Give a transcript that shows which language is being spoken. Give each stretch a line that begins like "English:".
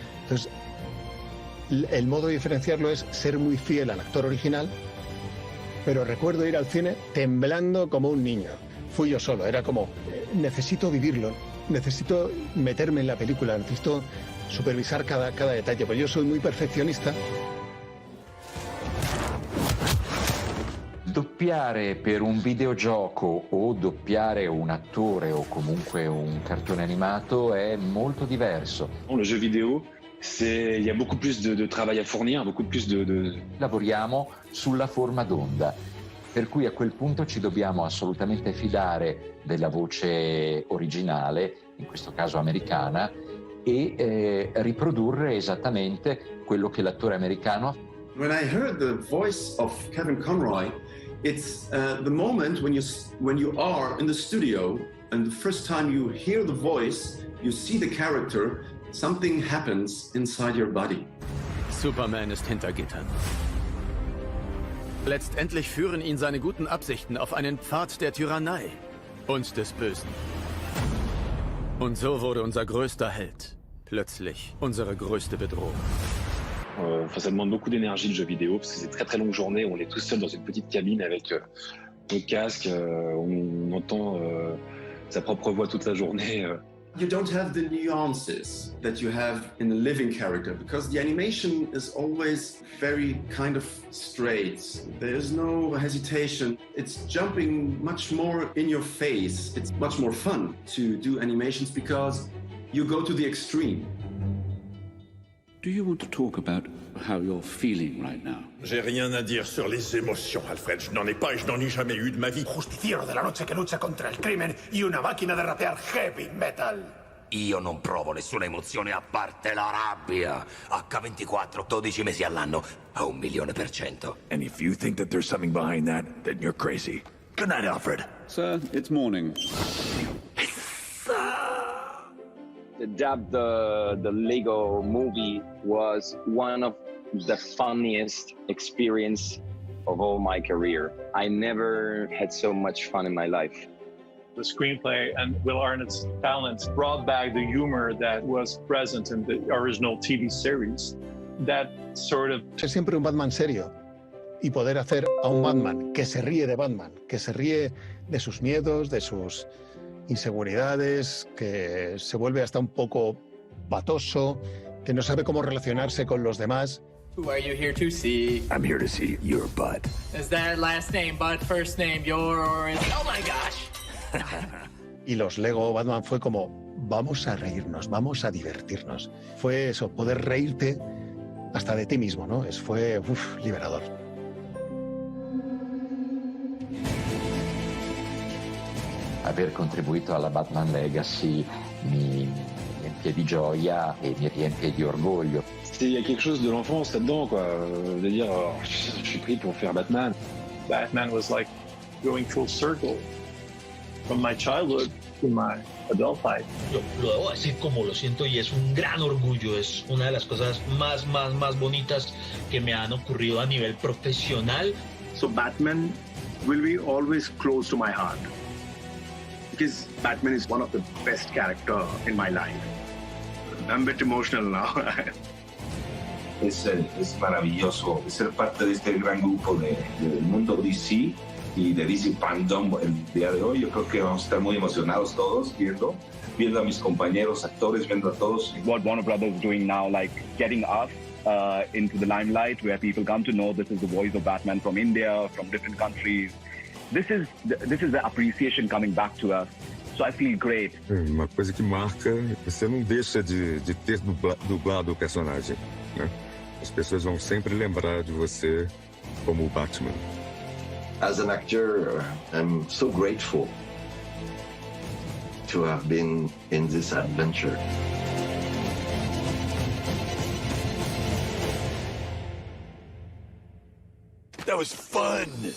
Spanish: Entonces, el modo de diferenciarlo es ser muy fiel al actor original, pero recuerdo ir al cine temblando como un niño. Fui yo solo, era como, necesito vivirlo, necesito meterme en la película, necesito supervisar cada detalle, pues yo soy muy perfeccionista.
Italian: Doppiare per un videogioco o doppiare un attore o comunque un cartone animato è molto diverso.
French: Le jeu vidéo, il y a beaucoup plus de travail à fournir, beaucoup plus de...
Italian: Lavoriamo sulla forma d'onda, per cui a quel punto ci dobbiamo assolutamente fidare della voce originale, in questo caso americana, e riprodurre esattamente quello che l'attore americano ha.
English: When I heard the voice of Kevin Conroy, it's the moment when you are in the studio and the first time you hear the voice, you see the character, something happens inside your body.
German: Superman ist hinter Gittern. Letztendlich führen ihn seine guten Absichten auf einen Pfad der Tyrannei und des Bösen. Und so wurde unser größter Held plötzlich unsere größte Bedrohung.
French: Ça demande beaucoup d'énergie le jeu vidéo parce que c'est très longues journées, on est tout seul dans une petite cabine avec nos casques, on entend sa propre voix toute la journée.
English: You don't have the nuances that you have in a living character because the animation is always very kind of straight. There's no hesitation. It's jumping much more in your face. It's much more fun to do animations because you go to the extreme. Do you want to talk about how you're feeling right now?
French: J'ai rien à dire sur les émotions, Alfred. Je n'en ai pas et je n'en ai jamais eu de ma vie.
Spanish: Justiciero de la noche que lucha contra il crimen y una máquina de rapear heavy metal.
Italian: Io non provo nessuna emozione a parte la rabbia. H24, 12 mesi all'anno, a 1.000.000%.
English: And if you think that there's something behind that, then you're crazy. Good night, Alfred. Sir, it's morning. The Lego movie was one of the funniest experience of all my career. I never had so much fun in my life. The screenplay and Will Arnett's talents brought back the humor that was present in the original TV series. That sort of...
Spanish: Ser siempre un Batman serio y poder hacer a un Batman que se ríe de Batman, que se ríe de sus miedos, de sus inseguridades, que se vuelve hasta un poco patoso, que no sabe cómo relacionarse con los demás.
English: Who are you here to see? I'm here to see your butt. Is that last name Bud, first name yours? Oh my gosh!
Spanish: Y los Lego Batman fue como, vamos a reírnos, vamos a divertirnos. Fue eso, poder reírte hasta de ti mismo, ¿no? Fue liberador.
Italian: Aver contribuito alla Batman Legacy mi riempie di gioia e mi riempie di orgoglio.
French: Il y a quelque chose de l'enfance là-dedans, quoi. De dire, je suis pris pour faire Batman.
English: Batman was like going full circle from my childhood to my adult life.
Spanish: Lo debo decir como lo siento y es un gran orgullo. Es una de las cosas más bonitas que me han ocurrido a nivel profesional.
English: So Batman will be always close to my heart. Because Batman is one of the best characters in my life. I'm a bit emotional now.
Spanish: Es maravilloso ser parte de este gran grupo del mundo DC y de DC FanDome el día de hoy. Yo creo que vamos a estar muy emocionados todos viendo a mis compañeros actores, viendo a todos.
English: What Warner Brothers is doing now, like getting us into the limelight, where people come to know this is the voice of Batman from India, from different countries. This is the appreciation coming back to us. So I feel great.
Portuguese: Uma coisa que marca, você não deixa de ter dublado o personagem, né? As pessoas vão sempre lembrar de você como o Batman.
English: As an actor, I'm so grateful to have been in this adventure. That was fun!